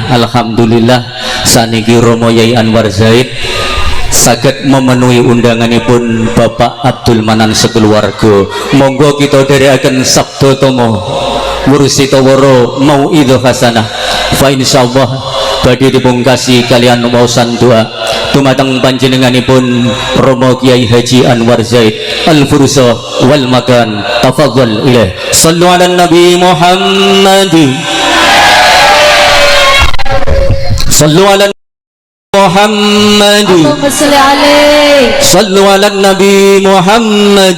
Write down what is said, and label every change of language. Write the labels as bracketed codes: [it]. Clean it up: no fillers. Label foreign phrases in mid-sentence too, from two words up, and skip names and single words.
[jv] Alhamdulillah saniki Romo Yai Anwar Zaid saged memenuhi undanganipun Bapak Abdul Manan sekeluarga. Monggo kita dherekaken sabda tama Mursita waro [ar] موعظة حسنة فإن شاء الله [jv] badhe dipungkasi kalian waosan doa dumateng panjenenganipun Romo Kiai Haji Anwar Zaid [ar] الفرصة والمكان. تفضل إليه. صلوا على النبي محمد. صلوا على محمد. اللهم صل عليه. صلوا على النبي محمد.